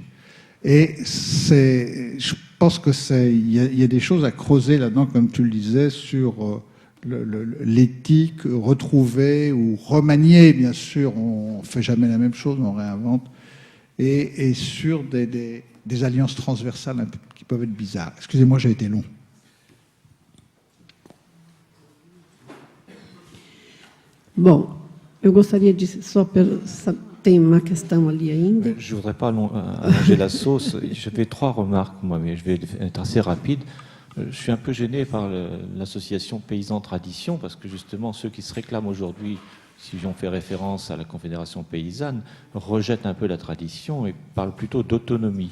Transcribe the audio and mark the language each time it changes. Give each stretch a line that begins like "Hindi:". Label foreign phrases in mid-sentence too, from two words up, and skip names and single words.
French: Et je pense qu'il y a des choses à creuser là-dedans, comme tu le disais, sur l'éthique retrouvée ou remaniée, bien sûr. On ne fait jamais la même chose, on réinvente. Et sur des alliances transversales qui peuvent être bizarres. Excusez-moi, j'ai été long.
Portuguese: Bom, eu gostaria de tem uma questão ali ainda.
French: Je ne voudrais pas allonger la sauce. Je fais 3 remarques, moi, mais je vais être assez rapide. Je suis un peu gêné par l'association Paysans Tradition, parce que justement, ceux qui se réclament aujourd'hui si j'en fais référence à la Confédération paysanne, rejette un peu la tradition et parle plutôt d'autonomie.